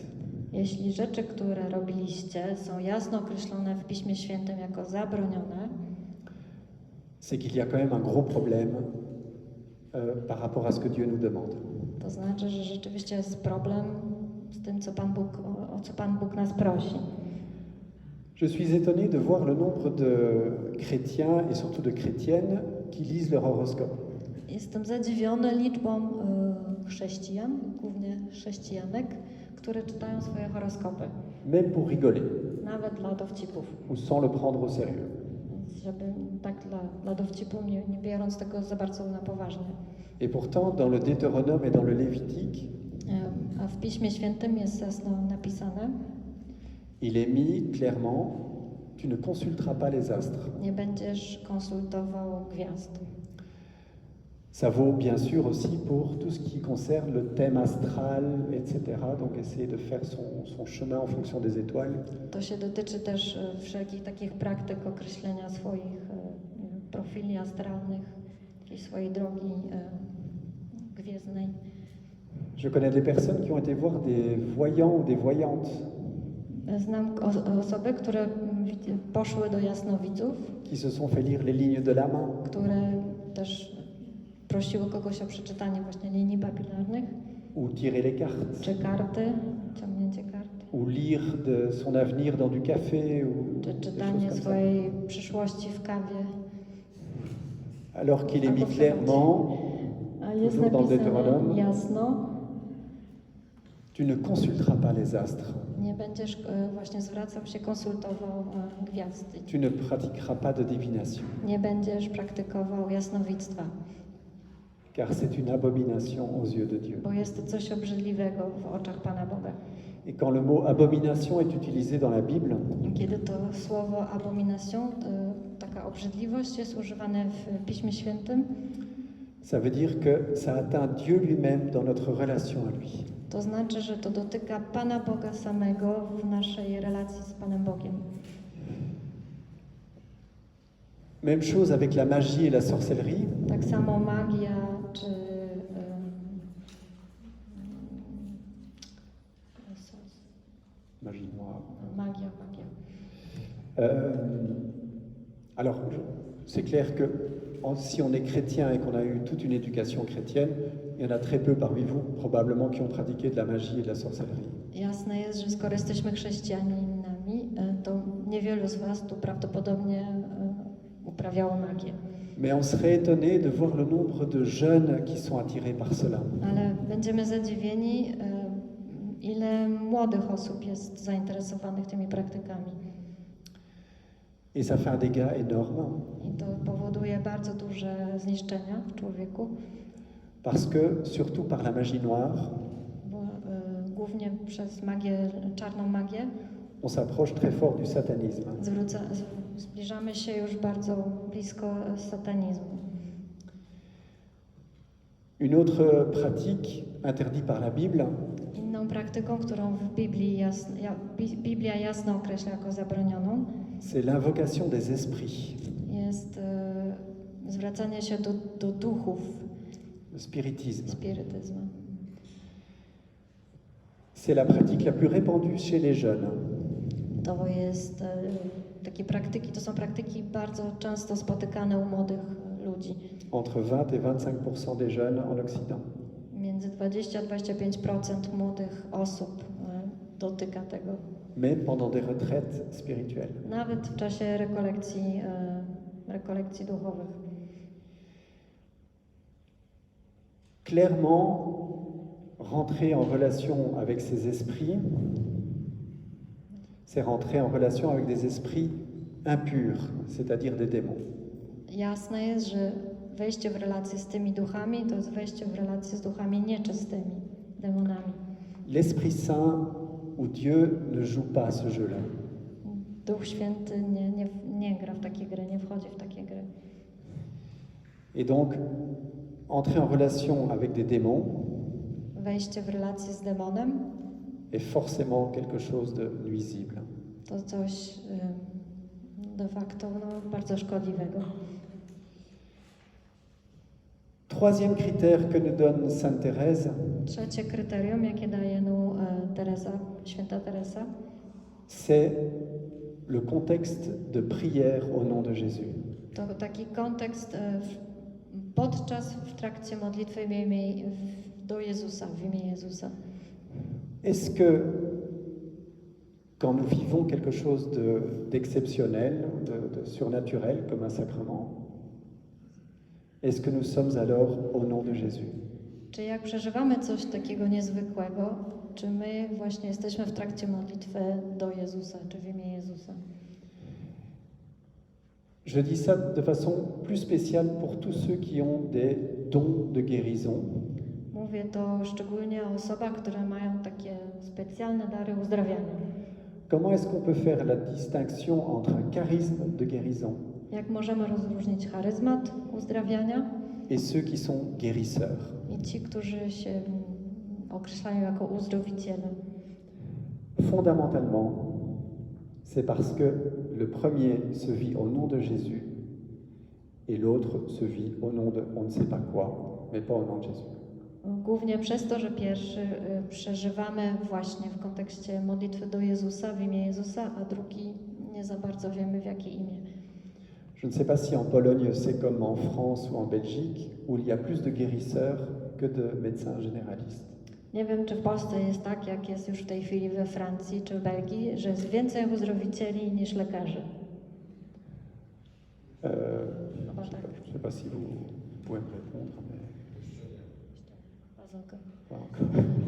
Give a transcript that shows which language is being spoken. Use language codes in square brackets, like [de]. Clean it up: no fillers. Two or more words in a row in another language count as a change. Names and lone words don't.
[pl] Jeśli rzeczy, które robiliście, są jasno określone w Piśmie Świętym jako zabronione, [fr] c'est qu'il y a quand même un gros problème par rapport à ce que Dieu nous demande. [pl] to znaczy, że rzeczywiście jest problem z tym, co Pan Bóg, o co Pan Bóg nas prosi. [fr] Je suis étonné de voir le nombre de chrétiens et surtout de chrétiennes qui lisent leur horoscope. [pl] Jestem zadziwiony liczbą chrześcijan, głównie chrześcijanek, które czytają swoje horoskopy, [fr] Même pour rigoler [pl] nawet dla dowcipów. [fr] ou sans le prendre au sérieux. [pl] Więc żeby tak dla dowcipu, nie biorąc tego za bardzo na poważnie. [fr] Et pourtant, dans le Deutéronome et dans le Lévitique, [pl] A w Piśmie Świętym jest jasno napisane, [fr] il est mis clairement, tu ne consulteras pas les astres. [pl] nie będziesz konsultował gwiazd. [fr] Ça vaut bien sûr aussi pour tout ce qui concerne le thème astral, etc. Donc essayer de faire son chemin en fonction des étoiles. [pl] To się dotyczy też wszelkich takich praktyk określenia swoich nie wiem, profili astralnych, jakiejś swojej drogi gwiezdnej. [fr] Je connais des personnes qui ont été voir des voyants ou des voyantes [pl] Znam osoby, które poszły do jasnowidzów, [fr] qui se sont fait lire les lignes de la main, [pl] które też prosiły kogoś o przeczytanie właśnie linii papilarnych, [fr] ou tirer les cartes, [pl] czy karty, ciągnięcie karty, [fr] ou lire de son avenir dans du café, ou [pl] czy [fr] des [pl] czytanie [fr] choses comme ça. [pl] swojej przyszłości w kawie. [fr] Alors qu'il est mis [pl] Albo w [fr] clairement, [pl] A jest [fr] toujours dans le [pl] napisane [fr] Deutéronome, [pl] jasno, [fr] tu ne consulteras pas les astres, [pl] nie będziesz właśnie zwracał się, konsultował gwiazdy. [fr] tu ne pratiqueras pas de divination, [pl] Nie będziesz praktykował jasnowictwa, [fr] car c'est une abomination aux yeux de Dieu. [pl] bo jest to coś obrzydliwego w oczach Pana Boga. [fr] Et quand le mot abomination est utilisé dans la Bible, [pl] I kiedy to słowo abomination, taka obrzydliwość jest używane w Piśmie Świętym, [fr] ça veut dire que ça atteint Dieu lui-même dans notre relation à lui. [pl] to znaczy, że to dotyka Pana Boga samego w naszej relacji z Panem Bogiem. [fr] Même chose avec la magie et la sorcellerie. [pl] Tak samo magia, czy [fr] Magie noire. [pl] magia. [fr] Alors, c'est clair que si on est chrétien et qu'on a eu toute une éducation chrétienne, il y en a très peu parmi vous, probablement, qui ont pratiqué de la magie et de la sorcellerie. [pl] Jasne jest, że skoro jesteśmy chrześcijaninami, to niewielu z Was tu prawdopodobnie uprawiało magię. [fr] Mais on serait étonné de voir le nombre de jeunes qui sont attirés par cela. [pl] Ale będziemy zadziwieni, ile młodych osób jest zainteresowanych tymi praktykami. [fr] Et ça fait un dégât énorme. [pl] I to powoduje bardzo duże zniszczenia w człowieku. [fr] Parce que, surtout par la magie noire, [pl] bo głównie przez magię, czarną magię, [fr] on s'approche très fort du satanisme. [pl] zbliżamy się już bardzo blisko satanizmu. [fr] Une autre pratique interdite par la Bible, [pl] Inną praktyką, którą w Biblii Biblia jasno określa jako zabronioną, [fr] c'est l'invocation des esprits, [pl] jest zwracanie się do duchów, [fr] le spiritisme. [pl] spirytyzmu. [fr] C'est la pratique la plus répandue chez les jeunes. [pl] To jest takie praktyki, to są praktyki bardzo często spotykane u młodych ludzi. [fr] Entre 20 et 25% des jeunes en Occident. [pl] Między 20 a 25% młodych osób dotyka tego. [fr] Même pendant des retraites spirituelles. [pl] Nawet w czasie rekolekcji duchowych. [fr] Clairement, rentrer en relation avec ces esprits, c'est rentrer en relation avec des esprits impurs, c'est-à-dire des démons. [pl] Jasne jest, że wejście w relację z tymi duchami to jest wejście w relację z duchami nieczystymi, demonami. [fr] L'Esprit Saint ou Dieu ne joue pas ce jeu-là. [pl] Duch Święty nie gra w takie gry, nie wchodzi w takie gry. [fr] Et donc, entrer en relation avec des démons [pl] Wejście w relację z demonem [fr] est forcément quelque chose de nuisible. [pl] to coś [la] de facto [pl] bardzo szkodliwego. [fr] Troisième critère que nous donne Sainte Thérèse, [pl] Trzecie kryterium, jakie daje święta Teresa, [fr] c'est le contexte de prière au nom de Jésus. [pl] to taki kontekst w trakcie modlitwy do Jezusa, w imię Jezusa. [fr] Est-ce que quand nous vivons quelque chose d'exceptionnel, de surnaturel, comme un sacrement, est-ce que nous sommes alors au nom de Jésus? [pl] Czy jak przeżywamy coś takiego niezwykłego, czy my właśnie jesteśmy w trakcie modlitwy do Jezusa, czy w imię Jezusa? [fr] Je dis ça de façon plus spéciale pour tous ceux qui ont des dons de guérison. [pl] Mówię to szczególnie o osobach, które mają takie specjalne dary uzdrawiania. [fr] Comment est-ce qu'on peut faire la distinction entre un charisme de guérison [pl] Jak możemy rozróżnić charyzmat uzdrawiania [fr] et ceux qui sont guérisseurs? [pl] i ci, którzy się określają jako uzdrowiciele? [fr] Fondamentalement, c'est parce que le premier se vit au nom de Jésus et l'autre se vit au nom de on ne sait pas quoi, mais pas au nom de Jésus. [pl] Głównie przez to, że pierwszy przeżywamy właśnie w kontekście modlitwy do Jezusa, w imię Jezusa, a drugi nie za bardzo wiemy w jakie imię. [fr] Je ne sais pas si en Pologne c'est comme en France ou en Belgique, où il y a plus de guérisseurs que de médecins généralistes. [pl] Nie wiem, czy w Polsce jest tak, jak jest już w tej chwili we Francji czy w Belgii, że jest więcej uzdrowicieli niż lekarzy. [fr] Je ne sais pas si vous pouvez me répondre, mais pas encore.